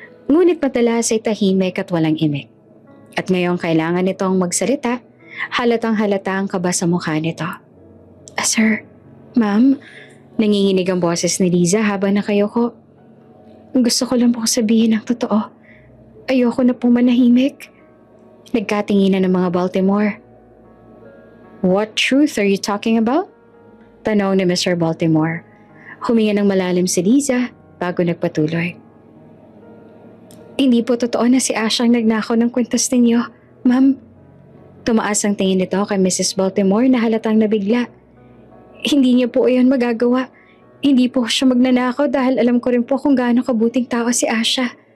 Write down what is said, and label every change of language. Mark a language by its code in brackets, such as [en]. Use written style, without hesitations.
[tl] Ngunit madalas ay tahimik at walang imik. At ngayong kailangan nitong magsalita, halatang halata ang kaba sa mukha nito. Sir, ma'am, nanginginig ang boses ni Liza habang nakayoko. Gusto ko lang po sabihin ang totoo. Ayoko na pong manahimik. Nagkatinginan ng mga Baltimore. [en] What truth are you talking about? [tl] Tanong ni Mr. Baltimore. Huminga ng malalim si Liza bago nagpatuloy. Hindi po totoo na si Asha ang nagnakaw ng kwintas ninyo, ma'am. Tumaas ang tingin nito kay Mrs. Baltimore na halatang nabigla. Hindi niya po iyon magagawa. Hindi po siya magnanakaw dahil alam ko rin po kung gaano kabuting tao si Asha.